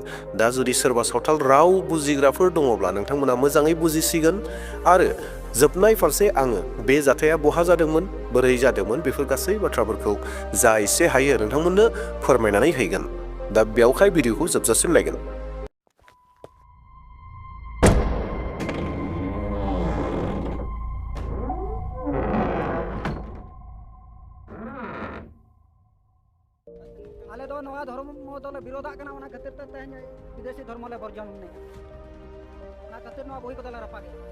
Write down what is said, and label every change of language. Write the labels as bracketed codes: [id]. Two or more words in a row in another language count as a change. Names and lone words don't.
[brx] दा जुदि सोरबा सावताल राव बुजिग्राफोर दङब्ला नोंथांमोना मोजाङै बुजिसिगोन। आरो जोबनाय फारसे आङो बे जाथाया बहा जादोंमोन, बोरै जादोंमोन, बेफोर गासै बाथ्राफोरखौ जा एसे हायो नोंथांमोननो फोरमायनानै हैगोन। दा बेयावहाय भिडिअखौ जोबजासिम नायगोन। [sat] आले दो नवा धर्म दले विरोधा कना ओना खातिर ते तेहन विदेशी धर्म ले वर्जन ने ना खातिर नवा बही को दले रपागे